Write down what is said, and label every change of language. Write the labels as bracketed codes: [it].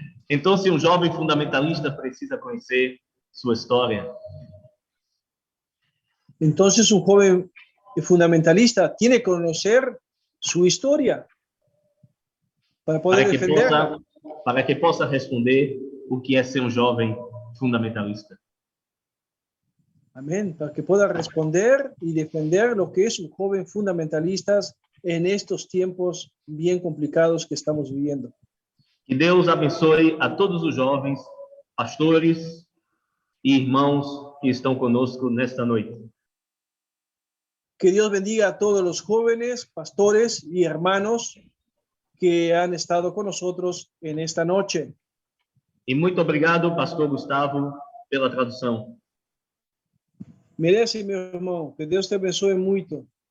[pt] Então, um jovem fundamentalista precisa conhecer sua história. [es] Entonces un joven fundamentalista tiene que conocer su historia para poder defenderla. [pt] Para que possa responder o que é ser um jovem fundamentalista. [es] Amén. Para que pueda responder y defender lo que es un joven fundamentalista en estos tiempos bien complicados que estamos viviendo. [pt] Que Deus abençoe a todos os jovens, pastores e irmãos que estão conosco nesta noite. [es] Que Dios bendiga a todos los jóvenes, pastores y hermanos que han estado con nosotros en esta noche. [pt] E muito obrigado, pastor Gustavo, pela tradução. [es] Merece, mi hermano, que Dios te [pt] abençoe muito.